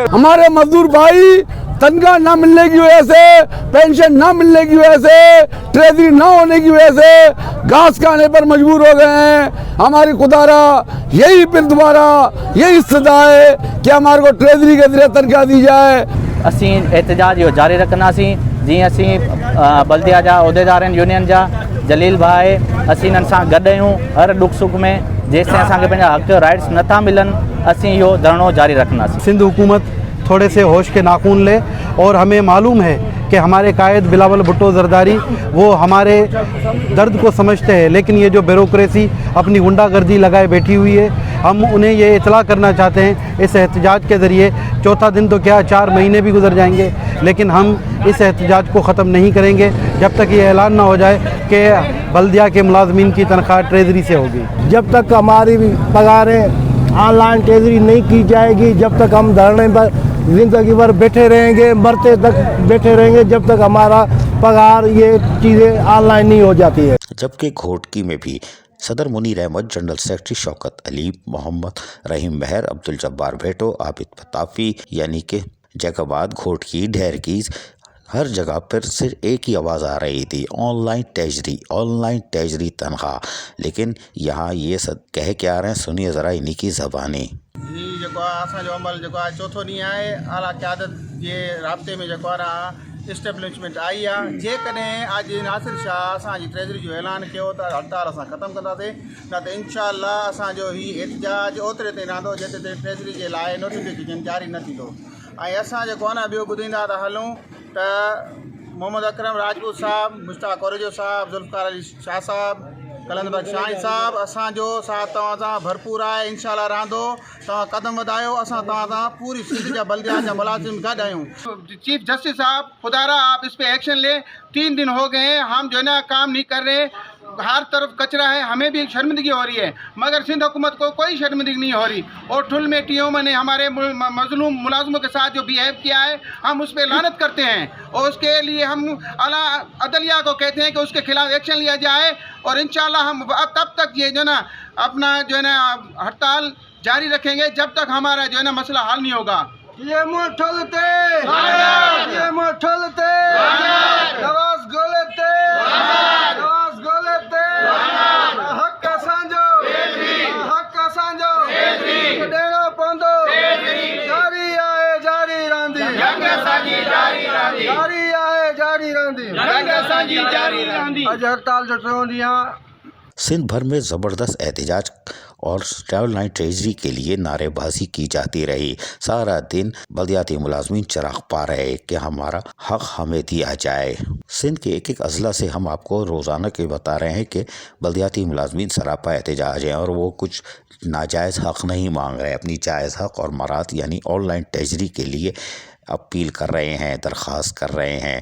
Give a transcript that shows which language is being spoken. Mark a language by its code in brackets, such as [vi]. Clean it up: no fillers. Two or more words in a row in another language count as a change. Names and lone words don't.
[ur] ہمارے مزدور بھائی تنخواہ نہ ملنے کی وجہ سے، پنشن نہ ملنے کی وجہ سے، ٹریژری نہ ہونے کی وجہ سے گھاس کھانے پر مجبور ہو گئے ہیں. ہماری خدارا یہی پھر دوبارہ یہی صدا ہے کہ ہمارے کو ٹریژری کے ذریعے تنخواہ دی جائے. [sd] असीं एहतजाज इहो जारी रखंदासीं जीअं असीं बल्दिया जा उहिदेदार आहिनि यूनियन जा जलील भाई असीं इन्हनि सां गॾु आहियूं हर दुख सुख में। जेसिताईं असांखे पंहिंजा हक़ राइट्स नथा मिलनि असीं इहो धरणो जारी रखंदासीं। [ur] سندھ حکومت تھوڑے سے ہوش کے ناخن لے، اور ہمیں معلوم ہے کہ ہمارے قائد بلاول بھٹو زرداری وہ ہمارے درد کو سمجھتے ہیں، لیکن یہ جو بیوروکریسی اپنی غنڈہ گردی لگائے بیٹھی ہوئی ہے، ہم انہیں یہ اطلاع کرنا چاہتے ہیں اس احتجاج کے ذریعے. چوتھا دن تو کیا 4 مہینے بھی گزر جائیں گے، لیکن ہم اس احتجاج کو ختم نہیں کریں گے جب تک یہ اعلان نہ ہو جائے کہ بلدیہ کے ملازمین کی تنخواہ ٹریژری سے ہوگی. جب تک ہماری پگاریں [en] online treasury [ur] نہیں کی جائے گی، جب تک ہم دھرنے پر زندگی بھر بیٹھے رہیں گے، مرتے تک بیٹھے رہیں گے، جب تک ہمارا پگار یہ چیزیں آن لائن نہیں ہو جاتی ہے. جبکہ گھوٹکی میں بھی صدر منیر احمد, [en] general secretary [ur] شوکت علی، محمد رحیم مہر، عبدالجبار بھیٹو، عابد پتافی یعنی کہ جیکباد، گھوٹکی، ڈہرکیز, ہر جگہ پر صرف ایک ہی آواز آ رہی تھی, [en] online treasury [ur] تنخواہ. لیکن یہاں یہ سب کہہ کے آ رہے ہیں، سنیے ذرا انہی کی زبانی. [sd] जी जो असो अमल जो चौथो ॾींहुं आहे, आला क़यादत जे राब्ते में जो इस्टेब्लिशमेंट आई आहे। जेकॾहिं अॼु नासिर शाह असांजी ट्रेजरी जो ऐलान कयो त हड़ताल असां ख़तमु कंदासीं, न त इंशाअल्लाह असांजो ही एहतजाज ओतिरे ते रहंदो जेतिरे ते ट्रेजरी जे लाइ नोटिफिकेशन जारी न थींदो। ऐं असां जेको आहे न ॿियो ॿुधाईंदा था हलूं त मोहम्मद अकरम राजपूत साहब, मुश्ताक औरेजो साहब, ज़ुल्फ़िकार अली शाह साहब, कलंदर शाही साहब, असांजो साथ तव्हां सां भरपूर आहे, इंशाअल्लाह रहंदो। तव्हां कदम वधायो, असां तव्हां सां पूरी सिंध जा बल्दिया जा मुलाजिम गॾु आहियूं। [en] chief justice [ur] صاحب، خدارا آپ اس پہ ایکشن لے، 3 دن ہو گئے ہیں ہم جو ہے نا کام نہیں کر رہے، ہر طرف کچرا ہے، ہمیں بھی شرمندگی ہو رہی ہے، مگر سندھ حکومت کو کوئی شرمندگی نہیں ہو رہی. اور ٹھل میں ٹی او نے ہمارے مظلوم ملازموں کے ساتھ جو بیہیو کیا ہے، ہم اس پر لعنت کرتے ہیں اور اس کے لیے ہم اعلیٰ عدلیہ کو کہتے ہیں کہ اس کے خلاف ایکشن لیا جائے. اور انشاءاللہ ہم تب تک یہ جو نا اپنا جو ہے نا ہڑتال جاری رکھیں گے جب تک ہمارا جو ہے نا مسئلہ حل نہیں ہوگا. [sd] ये मोठलते, ये मोठलते, नवाज गोलते, नवाज गोलते, हक असांजो, हक असांजो, ॾियणो पवंदो, जारी आहे जारी रहंदी, जंग असांजी जारी रहंदी, जारी आहे जारी रहंदी, जंग असांजी जारी रहंदी। अॼु हड़ताल जो 3 ॾींहुं। [ur] سندھ بھر میں زبردست احتجاج اور [en] online treasury [ur] کے لیے نعرے بازی کی جاتی رہی. سارا دن بلدیاتی ملازمین چراغ پا رہے کہ ہمارا حق ہمیں دیا جائے. سندھ کے ایک اضلاع سے ہم آپ کو روزانہ کے بتا رہے ہیں کہ بلدیاتی ملازمین سراپا احتجاج ہیں اور وہ کچھ ناجائز حق نہیں مانگ رہے، اپنی جائز حق اور مرات یعنی [en] online treasury [ur] کے لیے اپیل کر رہے ہیں، درخواست کر رہے ہیں.